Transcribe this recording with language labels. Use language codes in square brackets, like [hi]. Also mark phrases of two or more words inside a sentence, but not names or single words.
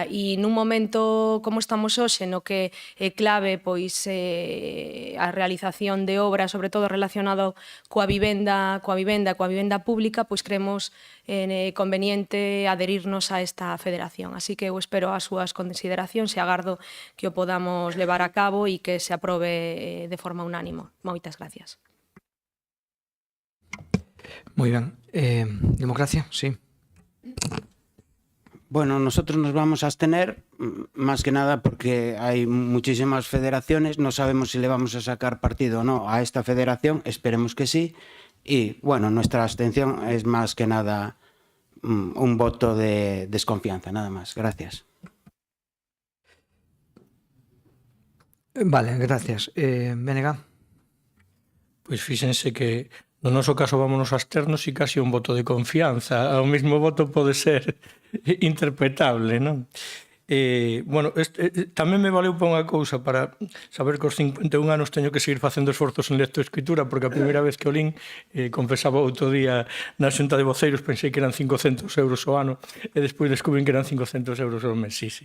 [gl] E nun momento como estamos hoxe, no que é clave pois a realización de obras, sobre todo relacionado coa vivenda pública, pois creemos conveniente adherirnos a esta federación. Así que eu espero as súas consideracións e agardo que o podamos levar a cabo e que se aprobe de forma unánime. Moitas gracias. Moi ben. Democracia, sí. [es] Bueno, nosotros nos vamos a abstener, más que nada porque hay muchísimas federaciones, no sabemos si le vamos a sacar partido o no a esta federación, esperemos que sí, y bueno, nuestra abstención es más que nada un voto de desconfianza, nada más. Gracias. Vale, gracias. Benega. [gl] Pois fíxense que no noso caso vámonos a absternos e casi un voto de confianza. O mesmo voto pode ser interpretable, non? Tamén me valeu para unha cousa, para saber que aos 51 anos teño que seguir facendo esforzos en lectoescritura, porque a primeira vez que o lin, confesaba outro día na xunta de voceiros, pensei que eran 500 euros ao ano, e despois descubrín que eran 500 euros ao mes, sí.